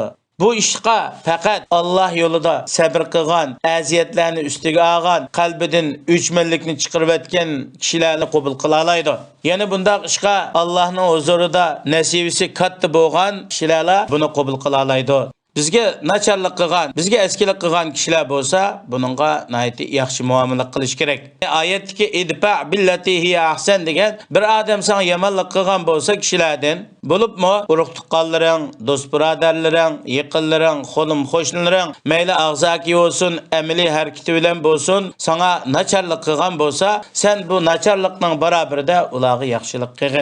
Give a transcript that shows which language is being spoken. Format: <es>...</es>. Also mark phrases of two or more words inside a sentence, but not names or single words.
<uz>Bu ishqa faqat Alloh yo'lida sabr qilgan, aziyatlarni ustiga olgan, qalbidan uchmanlikni chiqarib etgan kishilarni qabul qila oladi. Yana bundaq ishqa Allohning huzurida nasibisi katta bo'lgan kishilar buni qabul qila oladi. bizga nacharlik qilgan, bizga eskilik qilgan kishilar bo'lsa, buningga nihoyat yaxshi muomala qilish kerak. Oyatdagi</uz> <ar>ادفع بالتي هي أحسن</ar> <uz>degan bir odam sana yomonlik qilgan bo'lsa kishilardan, bo'libmi urug' tuqqanlaring, do'st birodarlaring, yaqinlaring, xo'lim qo'shnilaring, mayli og'zaki bo'lsin, amaliy harakati bilan bo'lsin, sana nacharlik qilgan bo'lsa, sen bu nacharlikning barobarida ularga yaxshilik qilgin.</uz>